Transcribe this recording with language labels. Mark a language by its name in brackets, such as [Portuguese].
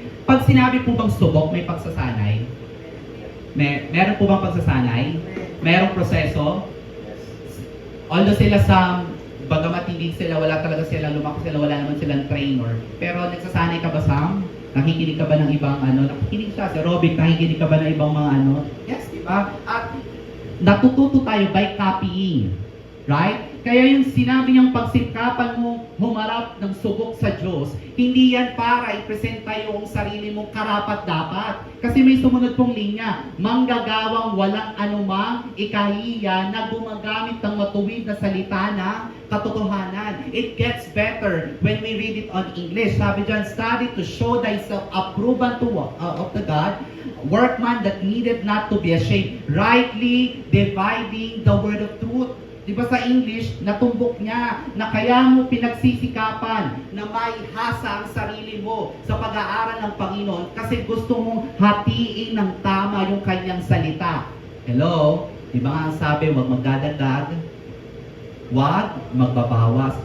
[Filipino] Pag sinabi po bang subok, may pagsasanay? Meron po bang pagsasanay? Merong proseso? Although sila bagamat hindi sila, wala talaga sila, lumaki sila, wala naman silang trainer. Pero nagsasanay ka ba, Sam? Nakikinig ka ba ng ibang nakikinig siya, si Robic, nakikinig ka ba ng ibang mga Yes, di ba? At natututo tayo [English] by copying. [Filipino] Right? Kaya yung sinabi niyang pagsikapan mo humarap ng subok sa Diyos, hindi yan para ipresenta yung sarili mong karapat-dapat. Kasi may sumunod pong linya, manggagawang walang anumang ikahiya na gumagamit ng matuwid na salita na katotohanan. [English] It gets better when we read it on English. [Filipino] Sabi dyan, [English] study to show thyself approved of the God, workman that needed not to be ashamed, rightly dividing the word of truth. [Filipino] Diba sa English, natumbok niya na kaya mo pinagsisikapan na maihasa ang sarili mo sa pag-aaral ng Panginoon kasi gusto mong hatiin ng tama yung kanyang salita. Hello? Diba nga ang sabi, huwag magdadagdag, huwag magbabawas.